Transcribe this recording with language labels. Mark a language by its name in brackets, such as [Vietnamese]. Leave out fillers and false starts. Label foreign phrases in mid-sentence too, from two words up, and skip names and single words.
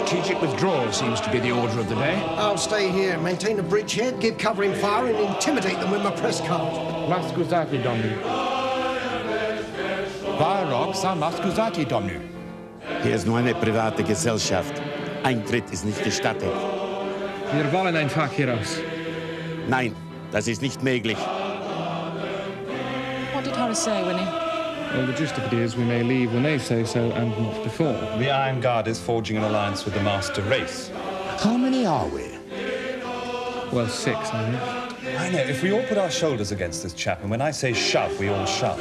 [English] Diplomatic withdrawal seems to be the order of the day. I'll stay here, maintain a bridgehead, give covering fire, and intimidate them with my press card. [Italian] Ma scusate, [Romanian] domnul. Vă rog să mă scuzați, domnul. [German] Hier ist nur eine private Gesellschaft. Eintritt ist nicht gestattet. Wir wollen ein Tag hieraus. Nein, das ist nicht möglich. [English] What did Horace say, Winnie? Well, the gist of it is we may leave when they say so and not before. The Iron Guard is forging an alliance with the master race. How many are we? Well, 6, I think. I know, if we all put our shoulders against this chap, and when I say shove, we all shove.